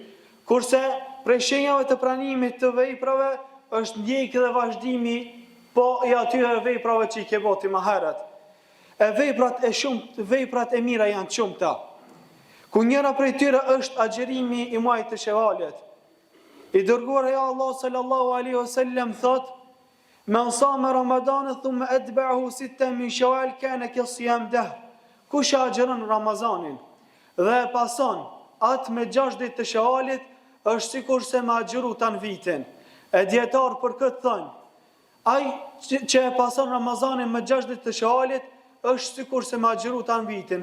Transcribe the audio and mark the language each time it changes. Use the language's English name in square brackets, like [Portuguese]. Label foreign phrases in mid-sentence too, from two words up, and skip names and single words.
[Albanian] Kurse prej shenjave të pranimit të veprave është ndjekja dhe vazhdimi i atyre veprave që i ke bëti më herët. Veprat e mira janë shumëta. Ku njëra prej tyre është agjerimi i muajit të Shevalit. I dërguari i Allahut [Arabic] صلى الله عليه وسلم thot: "من صام رمضان ثم أتبعه ستا من شوال كان كصيام الدهر." [Albanian] Kush agjeron Ramazanin dhe e pason atë me 6 ditë të Shevalit, është sikur se me agjeru tan vitin. E dietar për këtë thënë, ai që e pason Ramazanin me 6 ditë të Shevalit, është sikur se me agjeru tan vitin.